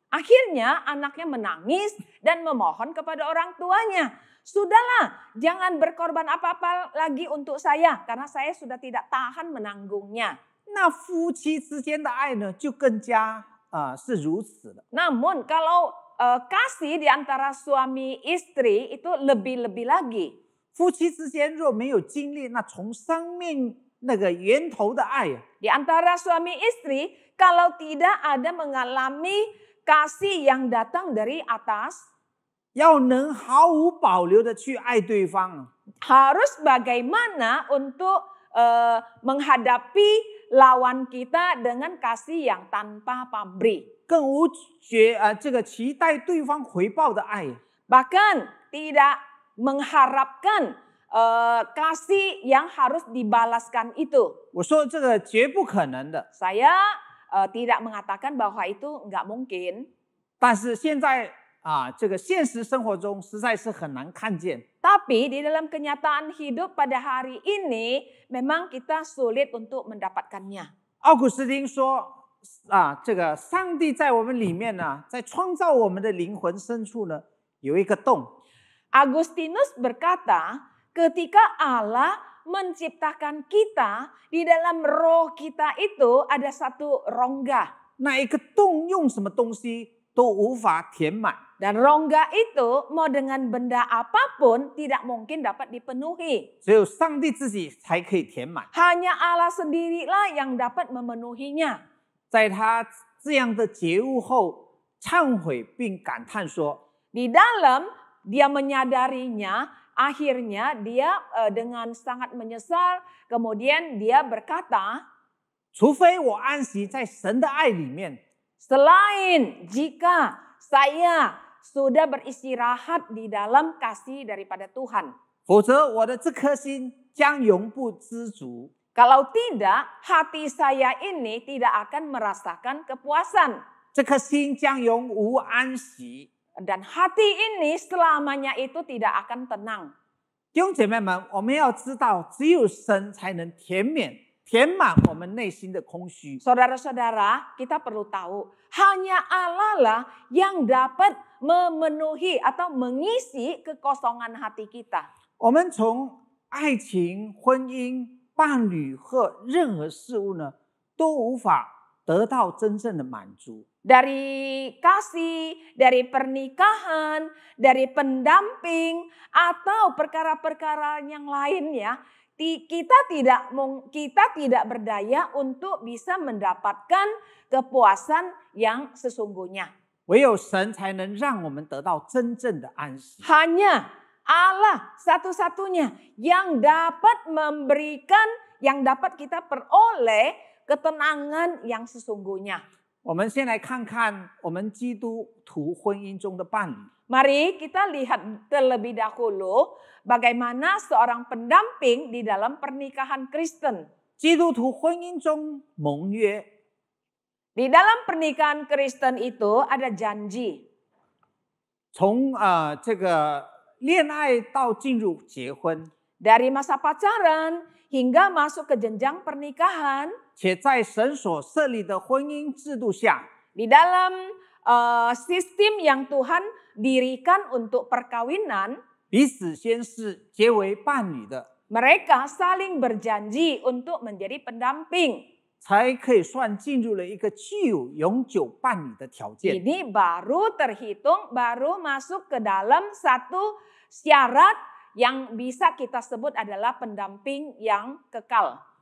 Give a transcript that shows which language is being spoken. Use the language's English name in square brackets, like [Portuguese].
[Indonesian] Akhirnya anaknya menangis dan memohon kepada orang tuanya. Sudahlah, jangan berkorban apa-apa lagi untuk saya karena saya sudah tidak tahan menanggungnya. [Chinese] 那夫妻之间的爱呢，就更加是如此了。 [Indonesian] Namun kalau kasih di antara suami istri itu lebih-lebih lagi. [Chinese] 夫妻之间若没有经历那从生命那个源头的爱， [Indonesian] Di antara suami istri kalau tidak ada mengalami kasih yang datang dari atas, [Chinese] 要能毫无保留的去爱对方， [Indonesian] harus bagaimana untuk menghadapi lawan kita dengan kasih yang tanpa pamrih. [Chinese] 更无这个期待对方回报的爱， [Indonesian] Bahkan tidak mengharapkan kasih yang harus dibalaskan itu. [Chinese] 我说这个绝不可能的。 [Indonesian] Saya tidak mengatakan bahwa itu nggak mungkin. [Chinese] 但是现在这个现实生活中实在是很难看见。 [Indonesian] Tapi di dalam kenyataan hidup pada hari ini memang kita sulit untuk mendapatkannya. [Chinese] 奥古斯丁说这个上帝在我们里面呢，在创造我们的灵魂深处呢，有一个洞。 [Indonesian] Agustinus berkata, ketika Allah menciptakan kita, di dalam roh kita itu ada satu rongga. [Chinese] 那一个洞用什么东西都无法填满。 [Indonesian] Dan rongga itu mau dengan benda apapun tidak mungkin dapat dipenuhi. [Chinese] 只有上帝自己才可以填满。 [Indonesian] Hanya Allah sendirilah yang dapat memenuhinya. [Chinese] 在他这样的觉悟后，忏悔并感叹说： [Indonesian] Di dalam dia menyadarinya, akhirnya dia dengan sangat menyesal, kemudian dia berkata, [Chinese] 除非我安息在神的爱里面， [Indonesian] selain jika saya sudah beristirahat di dalam kasih daripada Tuhan. [Chinese] 否则我的这颗心将永不知足。 [Indonesian] Kalau tidak, hati saya ini tidak akan merasakan kepuasan. [Chinese] 这颗心将永无安息。 [Indonesian] Dan hati ini selamanya itu tidak akan tenang. [Chinese] 弟兄姐妹们，我们要知道，只有神才能填满我们内心的空虚。 [Indonesian] Saudara-saudara, kita perlu tahu, hanya Allah lah yang dapat memenuhi atau mengisi kekosongan hati kita. [Chinese] 我们从爱情、婚姻、伴侣和任何事物呢，都无法得到真正的满足。 [Indonesian] Dari kasih, dari pernikahan, dari pendamping, atau perkara-perkara yang lainnya, kita tidak berdaya untuk bisa mendapatkan kepuasan yang sesungguhnya. [Chinese] 唯有神才能让我们得到真正的安息。 [Indonesian] Hanya Allah satu-satunya yang dapat memberikan, yang dapat kita peroleh ketenangan yang sesungguhnya. [Chinese] 我们先来看看我们基督徒婚姻中的伴侣。 [Indonesian] Mari kita lihat terlebih dahulu bagaimana seorang pendamping di dalam pernikahan Kristen. [Chinese] 基督徒婚姻中盟约， [Indonesian] Di dalam pernikahan Kristen itu ada janji. [Chinese] 从这个恋爱到进入结婚， [Indonesian] Dari masa pacaran hingga masuk ke jenjang pernikahan. [Chinese] 且在神所设立的婚姻制度下， [Indonesian] Di dalam sistem yang Tuhan dirikan untuk perkawinan, [Chinese] 彼此先是结为伴侣的， [Indonesian] mereka saling berjanji untuk menjadi pendamping. [Chinese] 才可以算进入了一个具有永久伴侣的条件。 [Indonesian] Ini baru terhitung, baru masuk ke dalam satu syarat yang bisa kita sebut adalah pendamping yang kekal.